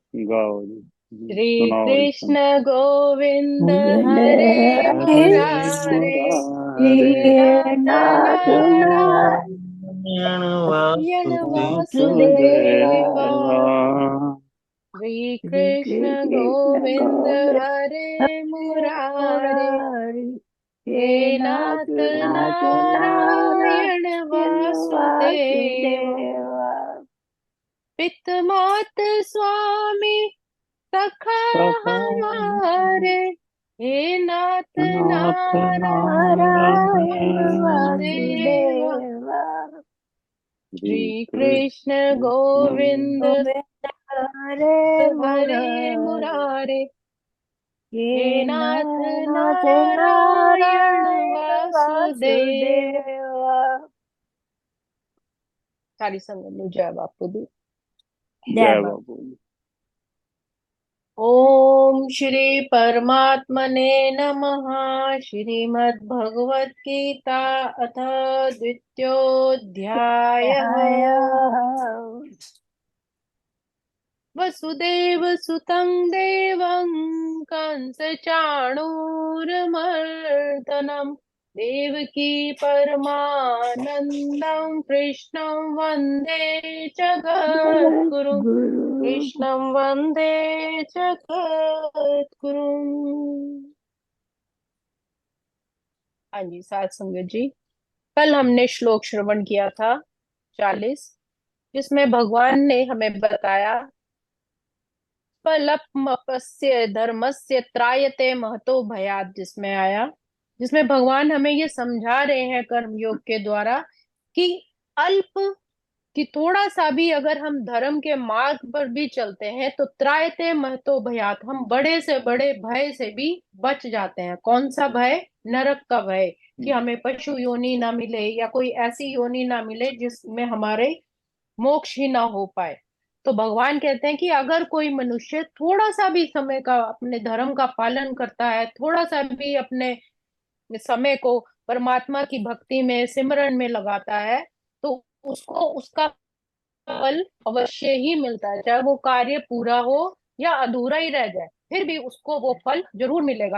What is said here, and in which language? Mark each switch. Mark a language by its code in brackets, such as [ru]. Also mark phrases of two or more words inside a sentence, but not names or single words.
[hi] गाओ जी। श्री सुनाओ एकदम। कृष्ण गोविंद गोविंद हरे हरे हरे मुरारे, मुरारे, हे हे नाथ नाथ नारायण वासुदेवा वासुदेवा। श्री श्री कृष्ण कृष्ण गोविंद गोविंद हरे हरे मुरारे, मुरारी हे हे नाथ नाथ नाथ नारायण नारायण वासुदेवा। वासुदेवा पितमात स्वामी सखा सखा हमारे, हे नाथ नाथ नारायण नारायण वासुदेवा। वासुदेवा श्री श्री कृष्ण कृष्ण गोविंद गोविंद हरे हरे मुरारी मुरारे, हे ये नाथ नाथ नारायण नारायण वासुदेव। वासुदेवा [pa] सारी संगत में जय बापू दी। [hi] जय जय बाबा। बाबू। [sa] ओम श्री परमात्मने नमः। श्रीमद् भगवत गीता अथ द्वितीयोऽध्यायः। वसुदेव सुतं देवं कंसचाणूरमर्दनं, देवकी परमानन्दं कृष्णं वन्दे जगद्गुरुं। गुरु कृष्णं वन्दे जगद्गुरुम्। [hi] हाँ जी साथ संगत जी, कल हमने श्लोक श्रवण किया था 40, जिसमें भगवान ने हमें बताया [sa] फलपमपस्य धर्मस्य त्रायते महतो भयात, [hi] जिसमें आया, जिसमें भगवान हमें ये समझा रहे हैं कर्म योग के द्वारा कि अल्प, कि थोड़ा सा भी अगर हम धर्म के मार्ग पर भी चलते हैं तो [sa] त्रायते महतो भयात, [hi] हम बड़े से बड़े भय से भी बच जाते हैं। कौन सा भय? नरक का भय, कि हमें पशु योनि ना मिले या कोई ऐसी योनि ना मिले जिसमें हमारे मोक्ष ही ना हो पाए। तो भगवान कहते हैं कि अगर कोई मनुष्य थोड़ा सा भी समय का अपने धर्म का पालन करता है, थोड़ा सा भी अपने समय को परमात्मा की भक्ति में सिमरन में लगाता है, तो उसको उसका फल अवश्य ही मिलता है, चाहे वो कार्य पूरा हो या अधूरा ही रह जाए, फिर भी उसको वो फल जरूर मिलेगा।